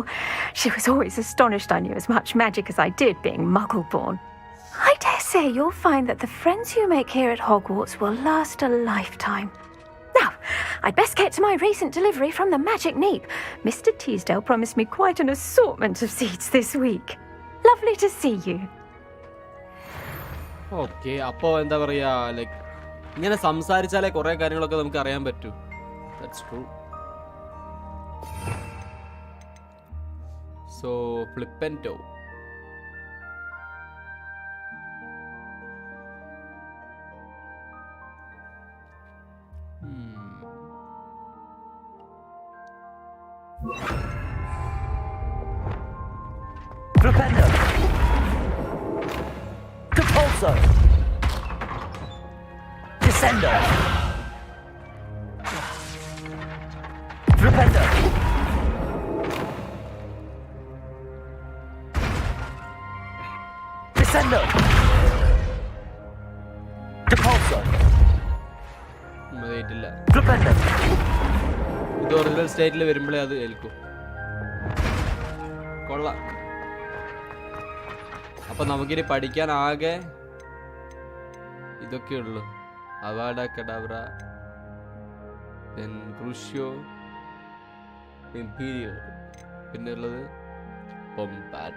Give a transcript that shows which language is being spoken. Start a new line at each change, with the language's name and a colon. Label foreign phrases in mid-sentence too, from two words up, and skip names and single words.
English: She was always astonished I knew as much magic as I did, being Muggle-born. I dare say you'll find that the friends you make here at Hogwarts will last a lifetime. Now, I'd best get to my recent delivery from the Magic Neep. Mr. Teasdale promised me quite an assortment of seeds this week. Lovely to see you.
Malayalam: ഓക്കെ, അപ്പോൾ എന്താ പറയുക, ലൈക്ക് ഇങ്ങനെ സംസാരിച്ചാലേ കുറേ കാര്യങ്ങളൊക്കെ നമുക്ക് അറിയാൻ പറ്റൂ.
English: That's true. So Flipendo. Flipendo! Compulso! Descendo! Flipendo! Descendo! Compulso!
Malayalam: മതിയിട്ടില്ല.
English: Flipendo!
Malayalam: ഇത്
English: original state
Malayalam: വരുമ്പോഴേ അത് ഏൽക്കും. കൊള്ളാം. അപ്പൊ നമുക്കിനി പഠിക്കാൻ ആകെ ഇതൊക്കെ ഉള്ളു. അവാഡ കഡാബ്ര, ക്രൂഷ്യോ, ഇംപീരിയൽ, പിന്നെ ഉള്ളത് പൊംപാഡ.